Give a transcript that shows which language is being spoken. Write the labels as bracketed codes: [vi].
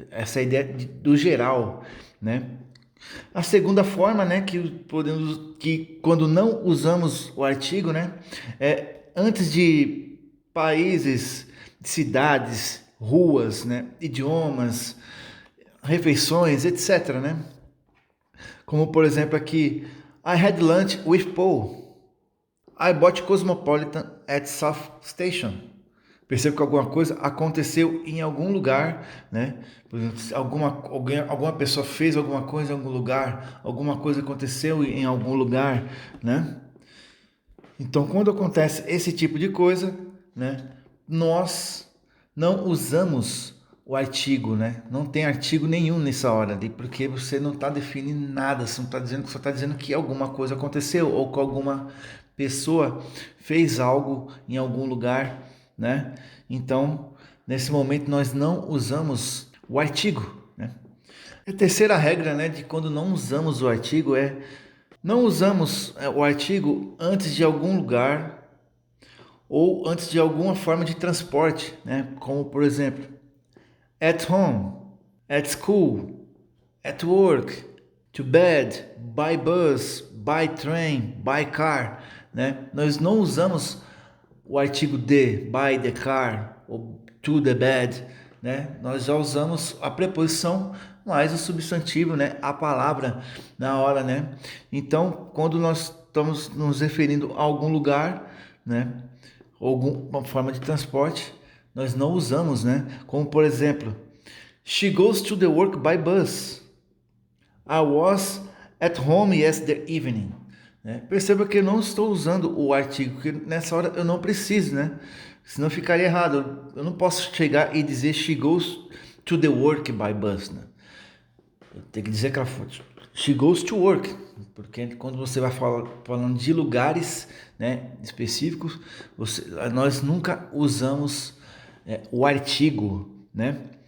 [pt] Essa é a ideia do geral, né? A segunda forma, né, que quando não usamos o artigo, né, é antes de países, cidades, ruas, né, idiomas, refeições, etc, né? Como por exemplo aqui, [en] I had lunch with Paul. I bought Cosmopolitan at South Station. [pt] Percebo que alguma coisa aconteceu em algum lugar, né? Por exemplo, alguma pessoa fez alguma coisa em algum lugar, alguma coisa aconteceu em algum lugar, né? Então, quando acontece esse tipo de coisa, né? Nós não usamos o artigo, né? Não tem artigo nenhum nessa hora ali, porque você não está definindo nada, você não está dizendo, só está dizendo que alguma coisa aconteceu ou que alguma pessoa fez algo em algum lugar, né? Então, nesse momento nós não usamos o artigo, né? A terceira regra, né, de quando não usamos o artigo é não usamos o artigo antes de algum lugar ou antes de alguma forma de transporte, né? Como por exemplo, [en] at home, at school, at work, to bed, by bus, by train, by car, né? [pt] Nós não usamos o artigo de, [en] by the car, [pt] ou [en] to the bed, [pt] né? Nós já usamos a preposição mais o substantivo, né? A palavra na hora, né? Então, quando nós estamos nos referindo a algum lugar, né? Alguma forma de transporte, nós não usamos, né? Como por exemplo, [en] she goes to the work by bus. I was at home yesterday evening. [pt] né? Perceba que eu não estou usando o artigo, porque nessa hora eu não preciso, né? Senão ficaria errado. Eu não posso chegar e dizer [en] she goes to the work by bus, [pt] né? Eu tenho que dizer que ela foi, [en] she goes to work, [pt] porque quando você vai falando de lugares, né, específicos, nós nunca usamos o artigo, né?